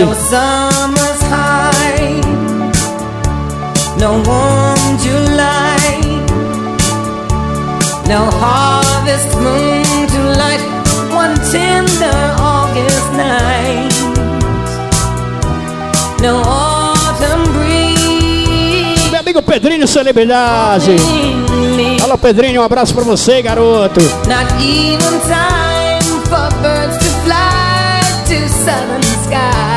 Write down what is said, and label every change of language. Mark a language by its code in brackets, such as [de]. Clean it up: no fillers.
[en] No summer's high. No warm July. No harvest moon to light one tender August night. No autumn breeze. [pt] Meu amigo Pedrinho Celebridade. Alô Pedrinho, um abraço pra você, garoto. [en] Not even time for birds to fly to southern sky.